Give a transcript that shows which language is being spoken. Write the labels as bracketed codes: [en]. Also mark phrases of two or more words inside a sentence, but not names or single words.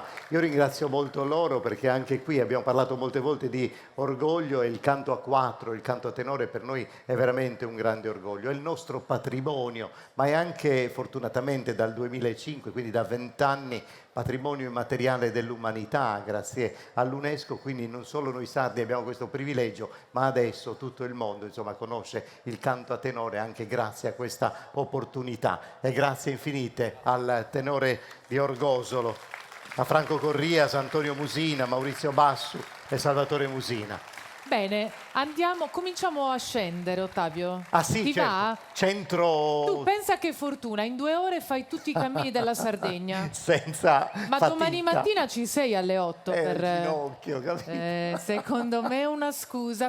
[it] Io ringrazio molto loro, perché anche qui abbiamo parlato molte volte di orgoglio, e il canto a quattro, il canto a tenore per noi è veramente un grande orgoglio, è il nostro patrimonio, ma è anche fortunatamente dal 2005, quindi da 20 anni, patrimonio immateriale dell'umanità grazie all'UNESCO, quindi non solo noi sardi abbiamo questo privilegio, ma adesso tutto il mondo insomma conosce il canto a tenore anche grazie a questa opportunità. E grazie infinite al tenore di Orgosolo, a Franco Corrias, Antonio Musina, Maurizio Bassu e Salvatore Musina. Bene, cominciamo a scendere, Ottavio. Ah sì, Ti certo. va? Centro... Tu pensa che fortuna, in 2 ore fai tutti i cammini della Sardegna. Senza Ma fatica. domani mattina ci sei alle 8 per... ginocchio, capito? Secondo me è una scusa.